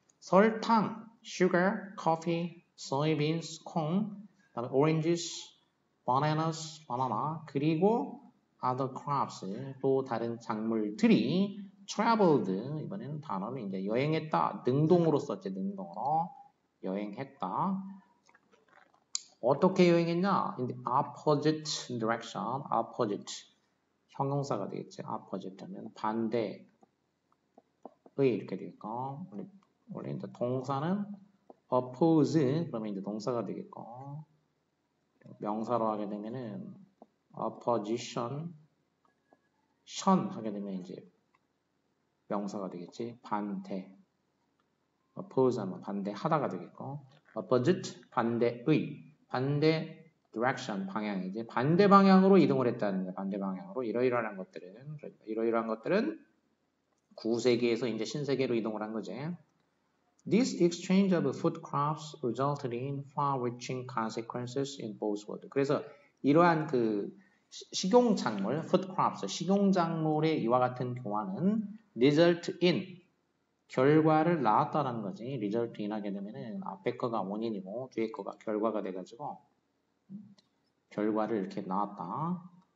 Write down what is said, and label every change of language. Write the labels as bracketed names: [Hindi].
[Korean] 설탕, [English] sugar, coffee, soybeans, corn, [Korean] 그다음에 [English] oranges, bananas, banana, [Korean] 그리고 [English] other crops, [Korean] 또 다른 작물들이 [English] traveled, [Korean] 이번에는 단어는 이제 여행했다, 능동으로 썼지, 능동으로. 여행했다. 어떻게 여행했냐? [English] In the opposite direction. [Korean] opposite. 형용사가 되겠지. opposite 하면 반대의 이렇게 되겠고. 원래 이제 동사는 oppose 그러면 이제 동사가 되겠고. 명사로 하게 되면은 opposition 션 하게 되면 이제 명사가 되겠지. 반대. oppose 하면 반대하다가 되겠고. opposite 반대의. 반대 direction 방향이지. 반대 방향으로 이동을 했다는 거야. 반대 방향으로. 이러이러한 것들은 구세계에서 이제 신세계로 이동을 한 거지. [English] This exchange of food crops resulted in far-reaching consequences in both worlds. [Korean] 그래서 이러한 그 식용작물, [English] food crops, [Korean] 식용작물의 이와 같은 교환은 result in, 결과를 낳았다라는 거지. result in 하게 되면은 앞에 거가 원인이고 뒤에 거가 결과가 돼가지고 결과를 이렇게 낳았다.